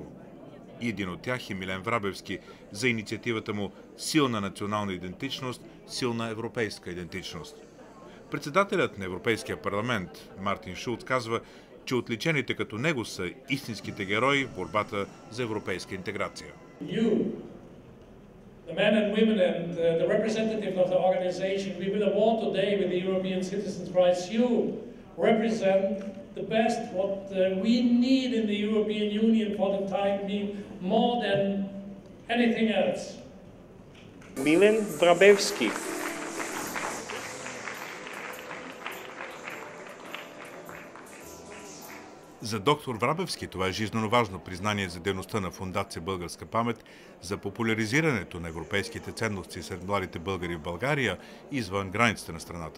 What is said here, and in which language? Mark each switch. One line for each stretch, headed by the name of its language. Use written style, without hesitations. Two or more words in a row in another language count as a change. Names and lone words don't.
Bulgarian: И един от тях е Милен Врабевски за инициативата му «Силна национална идентичност, силна европейска идентичност». Председателят на Европейския парламент Мартин Шулц казва, че отличените като него са истинските герои в борбата за европейска интеграция.
English: The men and women and the representatives of the organization we will award today with the European Citizens' Prize, you represent the best, what we need in the European Union for the time being, more than anything else. Milen Wrabewski.
Bulgarian: За доктор Врабевски това е жизненно важно признание за дейността на Фондация Българска памет за популяризирането на европейските ценности сред младите българи в България и извън границите на страната.